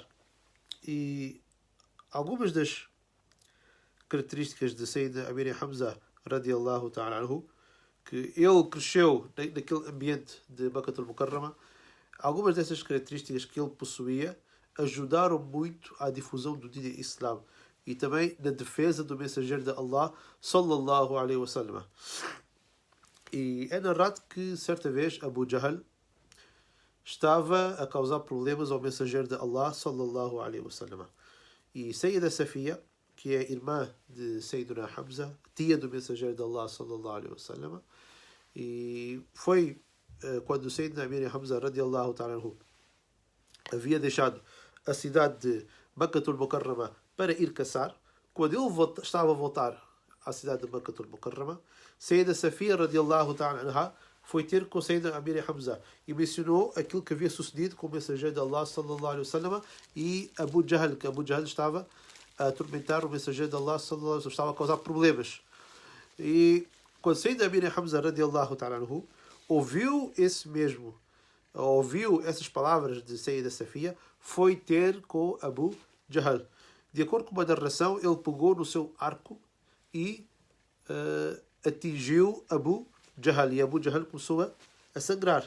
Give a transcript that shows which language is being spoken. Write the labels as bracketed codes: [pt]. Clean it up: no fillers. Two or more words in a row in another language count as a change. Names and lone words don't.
[pt] E algumas das características de Sayyid Amir Hamza [ar] رضي الله تعالى عنه [pt] que ele cresceu naquele ambiente de Makkatul Mukarrama, algumas dessas características que ele possuía ajudaram muito à difusão do [ar] دين الإسلام [pt] e também na defesa do mensageiro de Allah [ar] صلى الله عليه وسلم. [pt] E é narrado que certa vez Abu Jahl estava a causar problemas ao mensageiro de Allah [ar] صلى الله عليه وسلم. [pt] E Sayyida Safiya, que é irmã de Sayyidina Hamza, tia do mensageiro de Allah [ar] صلى الله عليه وسلم, [pt] e foi quando Sayyidina Amir Hamza [ar] رضي الله تعالى عنه [pt] havia deixado a cidade de Makkatul Mukarrama para ir caçar. Quando ele estava a voltar à cidade de Makkatul Mukarrama, Sayyida Safiya [ar] رضي الله تعالى عنها [pt] foi ter com Sayyidina Amir Hamza e mencionou aquilo que havia sucedido com o mensageiro de Allah [ar] صلى الله عليه وسلم [pt] e Abu Jahl, que Abu Jahl estava a atormentar o mensageiro de Allah [ar] صلى الله عليه وسلم, [pt] estava a causar problemas. E quando Sayyidina Amir Hamza [ar] رضي الله تعالى عنه [pt] ouviu essas palavras de Sayyida Safiya, foi ter com Abu Jahl. De acordo com uma narração, ele pegou no seu arco e atingiu Abu Jahl, e Abu Jahl começou a sangrar.